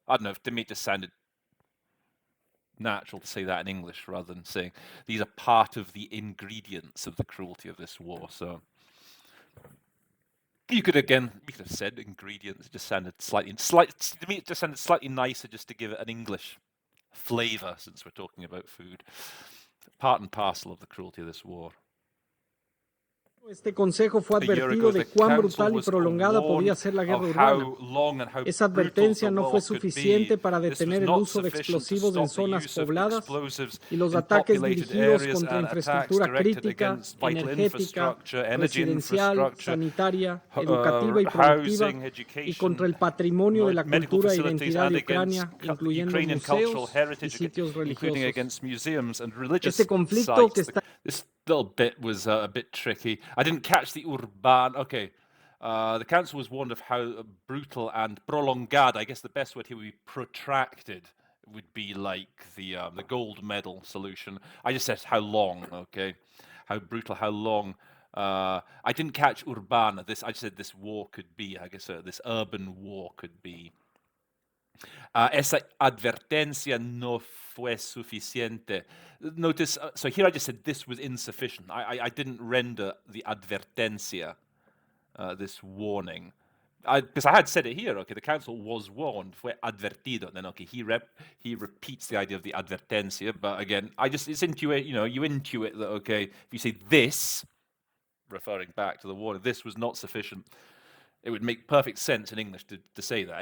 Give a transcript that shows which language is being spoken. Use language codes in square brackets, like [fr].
[en] I don't know, to me it just sounded natural to say that in English rather than saying these are part of the ingredients of the cruelty of this war. So you could have said ingredients. It just sounded to me it just sounded slightly nicer just to give it an English flavor, since we're talking about food. Part and parcel of the cruelty of this war. [es] Este consejo fue advertido de cuán brutal y prolongada podía ser la guerra urbana. Esa advertencia no fue suficiente para detener el uso de explosivos en zonas pobladas y los ataques dirigidos contra infraestructura crítica, energética, residencial, sanitaria, educativa y productiva, y contra el patromonio de la cultura e identidad de Ucrania, incluyendo museos y sitios religiosos. Este conflicto que está... [en] This little bit was a bit tricky. I didn't catch the urban. Okay. The council was warned of how brutal and prolongada, I guess the best word here would be protracted, would be like the gold medal solution. I just said how long, okay, how brutal, how long. I didn't catch urbana. I just said this war could be. I guess this urban war could be. [es] Esa advertencia no fue suficiente. [en] Notice, so here I just said this was insufficient. I didn't render the advertencia, this warning. Because I had said it here, okay, the council was warned, [es] fue advertido. [en] Then, okay, he repeats the idea of the advertencia, but again, it's intuit, you intuit that, okay, if you say this, referring back to the warning, this was not sufficient, it would make perfect sense in English to say that.